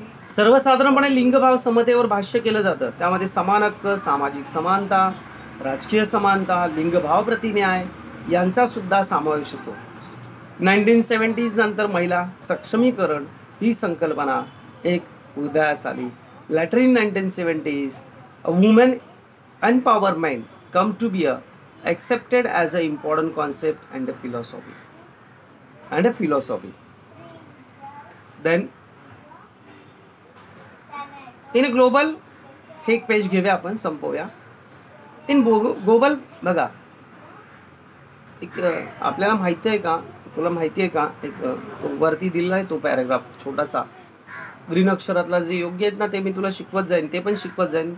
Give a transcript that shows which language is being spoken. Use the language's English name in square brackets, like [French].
[Marathi] सर्वसाधारणपणे लिंगभाव समतेवर भाष्य केलं जातं. त्यामध्ये समान हक्क, सामाजिक समानता, राजकीय समानता, लिंगभाव प्रतिन्याय यांचा सुद्धा समावेश होतो. 1970s नंतर महिला सक्षमीकरण ही संकल्पना एक उदयास आली. [English] Later in 1970s, a woman empowerment come to be accepted as an important concept and a philosophy. Then in global, [Marathi] हे एक पेज घेऊया आपण, संपवूया. [English] in global [Marathi] बघा, एक आपल्याला माहिती आहे का, तुला माहिती आहे का, एक तो वरती दिलेला आहे तो पॅराग्राफ छोटासा ग्रीन अक्षरातला, जे योग्य आहेत ना ते मी तुला शिकवत जाईन, ते पण शिकवत जाईन.